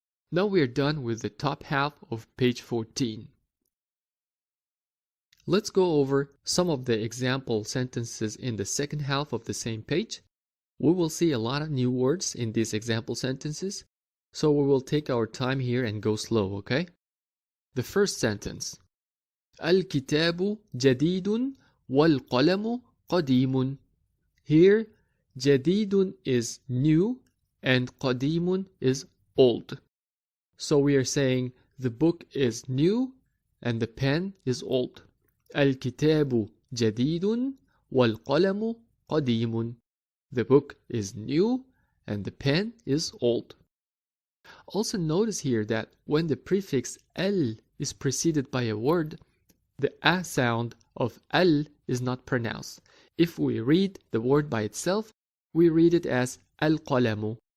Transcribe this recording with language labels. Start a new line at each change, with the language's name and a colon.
English: Now we are done with the top half of page 14. Let's go over some of the example sentences in the second half of the same page. We will see a lot of new words in these example sentences, so we will take our time here and go slow, okay? The first sentence.
Arabic: الكتاب جديد والقلم قديم.
English: Here, جديد is new and قديم is old. So we are saying the book is new and the pen is old.
Arabic: الكتاب جديد والقلم قديم.
English: The book is new and the pen is old. Also notice here that when the prefix al is preceded by a word, the a sound of al is not pronounced. If we read the word by itself, we read it as al-qalamu.